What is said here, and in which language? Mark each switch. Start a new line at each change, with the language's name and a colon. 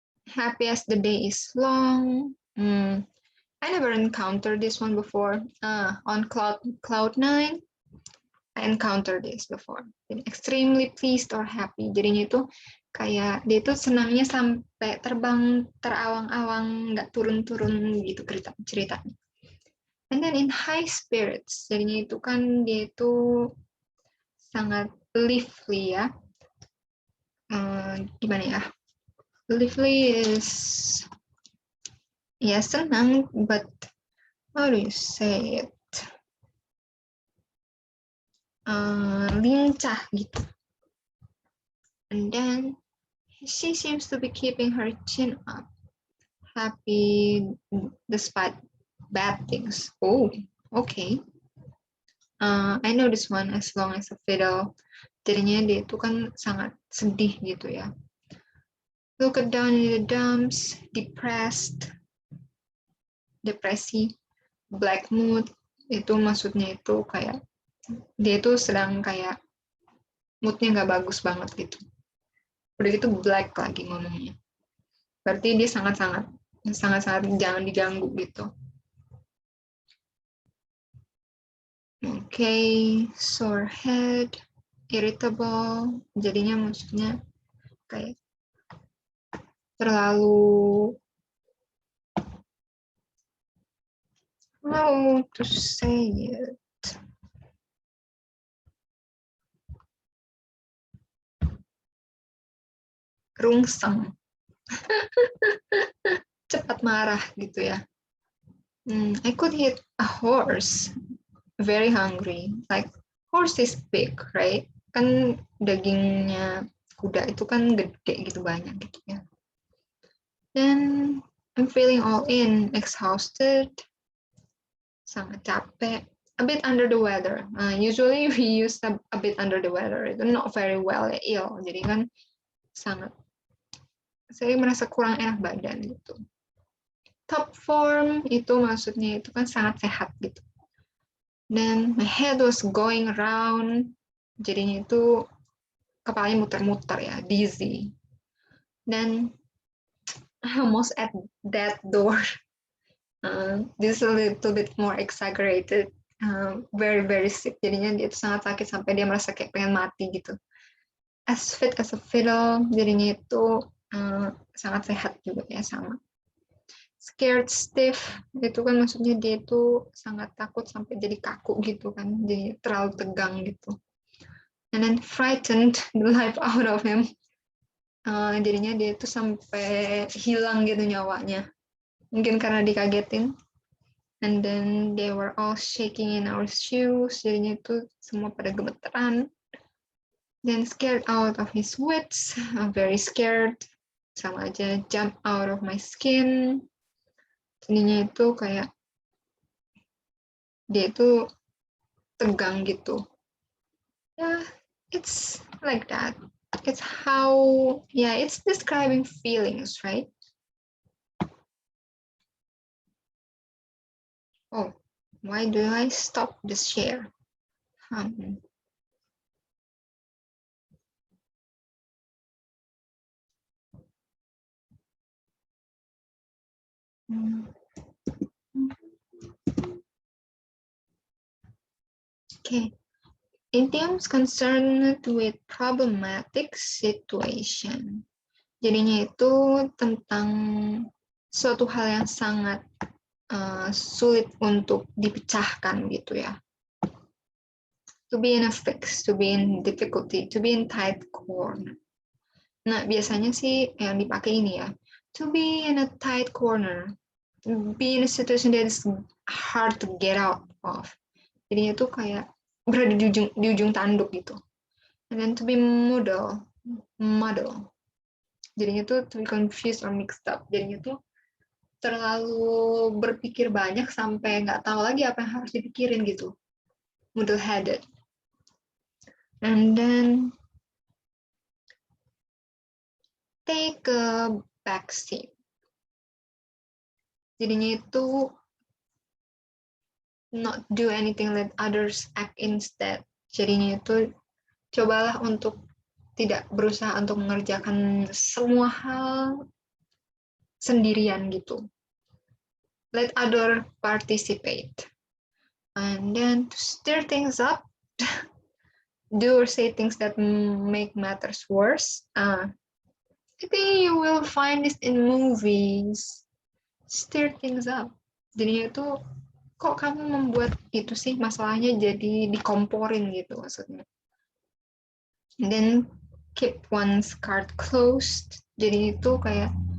English: Happy as the day is long. I never encountered this one before. On cloud 9, I encountered this before. Extremely pleased or happy.
Indonesian: Jadinya itu kayak dia itu senangnya sampai terbang terawang-awang, nggak turun-turun gitu ceritanya.
English: And then in high spirits,
Indonesian: jadinya itu kan dia itu sangat lively ya. Gimana ya?
English: Lively is
Indonesian: Ya senang,
English: but how do you say it?
Indonesian: Lincah gitu.
English: And then she seems to be keeping her chin up, happy despite bad things. Oh, okay. I know this one, as long as a fiddle.
Indonesian: Jadinya dia itu kan sangat sedih gitu ya.
English: Look down in the dumps, depressed, depresi, black mood.
Indonesian: Itu maksudnya itu kayak dia itu sedang kayak moodnya nggak bagus banget gitu. Udah gitu black lagi ngomongnya. Berarti dia sangat-sangat jangan diganggu gitu. Okay,
English: sore head, irritable,
Indonesian: jadinya maksudnya kayak terlalu,
English: how to say it,
Indonesian: rungsang, cepat marah gitu ya.
English: I could hit a horse, very hungry, like horse is big, right?
Indonesian: Kan dagingnya kuda itu kan gede gitu, banyak gitu ya.
English: Then I'm feeling all in, exhausted,
Indonesian: sangat capek,
English: a bit under the weather. Usually we use a bit under the weather, itu not very well, ill.
Indonesian: Jadi kan saya merasa kurang enak badan gitu. Top form itu maksudnya itu kan sangat sehat gitu. Dan
English: my head was going around,
Indonesian: jadinya itu kepalanya muter-muter ya, dizzy.
English: Dan I almost at that door. This is a little bit more exaggerated. Very very sick,
Indonesian: jadinya dia itu sangat sakit sampai dia merasa kayak pengen mati gitu.
English: As fit as a fiddle,
Indonesian: jadinya itu sangat sehat juga ya, sama.
English: Scared stiff,
Indonesian: itu kan maksudnya dia itu sangat takut sampai jadi kaku gitu kan, jadi terlalu tegang gitu.
English: And then frightened the life out of him.
Indonesian: Jadinya dia itu sampai hilang gitu nyawanya, mungkin karena dikagetin.
English: And then they were all shaking in our shoes,
Indonesian: jadinya itu semua pada gemeteran.
English: Then scared out of his wits, very scared, sama aja jump out of my skin.
Indonesian: Jadinya itu kayak dia itu tegang gitu.
English: Yeah, it's like that. It's how, yeah, it's describing feelings, right? Oh, why do I stop the share? Okay. Idioms concerned with problematic situation.
Indonesian: Jadinya itu tentang suatu hal yang sangat sulit untuk dipecahkan gitu ya.
English: To be in a fix, to be in difficulty, to be in tight corner.
Indonesian: Nah, biasanya sih yang dipakai ini ya.
English: To be in a tight corner. To be in a situation that is hard to get out of.
Indonesian: Jadinya tuh kayak berada di ujung tanduk gitu.
English: And then to be muddle.
Indonesian: Jadinya tuh
English: to be confused or mixed up.
Indonesian: Jadinya tuh terlalu berpikir banyak sampai nggak tahu lagi apa yang harus dipikirin gitu.
English: Muddle-headed. And then take a back seat.
Indonesian: Jadinya itu
English: not do anything, let others act instead.
Indonesian: Jadinya itu cobalah untuk tidak berusaha untuk mengerjakan semua hal sendirian gitu.
English: Let other participate. And then to stir things up, do or say things that make matters worse. I think you will find this in movies. Stir things up.
Indonesian: Jadinya itu kok kamu membuat itu sih masalahnya jadi dikomporin gitu maksudnya.
English: And then keep one's card closed.
Indonesian: Jadi itu kayak